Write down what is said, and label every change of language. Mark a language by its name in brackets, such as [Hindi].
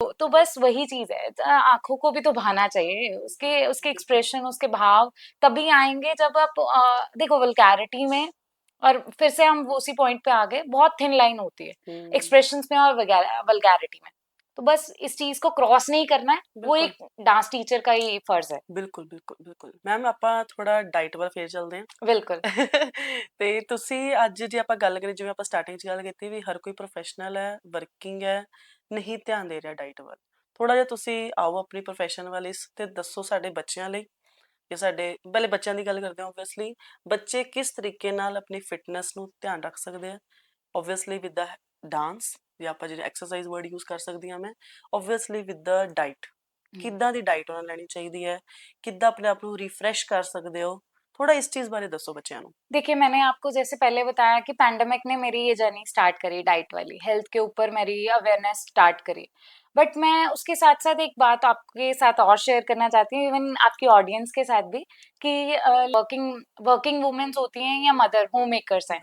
[Hindi] तो बस वही चीज है। आंखों को भी तो भाना चाहिए, उसके उसके बिल्कुल। एक्सप्रेशन, उसके भाव तभी आएंगे जब आप देखो, वल्गैरिटी में, और फिर से हम वो उसी पॉइंट पे आ गए, बहुत थिन लाइन होती है हम्म। एक्सप्रेशंस में और वल्गैरिटी में। तो बस इस चीज को क्रॉस नहीं करना है, वो बिल्कुल। एक डांस टीचर का ही फर्ज है। [Punjabi] ਬਿਲਕੁਲ ਬਿਲਕੁਲ ਬਿਲकुल ਮੈਮ ਆਪਾਂ ਥੋੜਾ ਡਾਈਟ ਵੱਲ ਫੇਰ ਚੱਲਦੇ ਹਾਂ। [Hindi] बिल्कुल। [Punjabi] ਤੇ ਤੁਸੀਂ ਅੱਜ ਜੇ ਆਪਾਂ ਗੱਲ ਕਰੀਏ, ਜਿਵੇਂ ਆਪਾਂ ਸਟਾਰਟਿੰਗ 'ਚ ਗੱਲ ਕੀਤੀ ਵੀ ਹਰ ਕੋਈ ਪ੍ਰੋਫੈਸ਼ਨਲ ਹੈ, ਵਰਕਿੰਗ ਹੈ, ਨਹੀਂ ਧਿਆਨ ਦੇ ਰਿਹਾ ਡਾਈਟ ਵੱਲ। ਥੋੜਾ ਜਿਹਾ ਤੁਸੀਂ ਆਓ ਆਪਣੀ ਪ੍ਰੋਫੈਸ਼ਨ ਵੱਲ ਇਸ ਤੇ ਦੱਸੋ ਸਾਡੇ ਬੱਚਿਆਂ ਲਈ, ਜਾਂ ਸਾਡੇ ਪਹਿਲੇ ਬੱਚਿਆਂ ਦੀ ਗੱਲ ਕਰਦੇ ਹਾਂ। ਓਬਵੀਅਸਲੀ ਬੱਚੇ ਕਿਸ ਤਰੀਕੇ ਨਾਲ ਆਪਣੀ ਫਿਟਨੈਸ ਨੂੰ ਧਿਆਨ ਰੱਖ ਸਕਦੇ ਆ, ਓਬਵੀਅਸਲੀ ਵਿਦ ਦਾ ਡਾਂਸ, ਜਾਂ ਆਪਾਂ ਜਿਹੜੇ ਐਕਸਰਸਾਈਜ਼ ਵਰਡ ਯੂਜ਼ ਕਰ ਸਕਦੀ ਹਾਂ ਮੈਂ, ਓਬਵੀਅਸਲੀ ਵਿਦ ਦਾ ਡਾਈਟ। ਕਿੱਦਾਂ ਦੀ ਡਾਈਟ ਉਹਨਾਂ ਲੈਣੀ ਚਾਹੀਦੀ ਹੈ, ਕਿੱਦਾਂ ਆਪਣੇ ਆਪ ਨੂੰ ਰਿਫਰੈਸ਼ ਕਰ ਸਕਦੇ ਹੋ, [Hindi] थोड़ा इस चीज बारे दसो बच्चों को। देखिए, मैंने आपको जैसे पहले बताया कि पैंडेमिक ने मेरी ये जर्नी स्टार्ट करी, डाइट वाली, हेल्थ के ऊपर मेरी अवेयरनेस स्टार्ट करी। बट मैं उसके साथ-साथ एक बात आपके साथ और शेयर करना चाहती हूँ, इवन आपकी ऑडियंस के साथ भी, कि वर्किंग वर्किंग वुमेन्स होती हैं या मदर, होम मेकर्स हैं,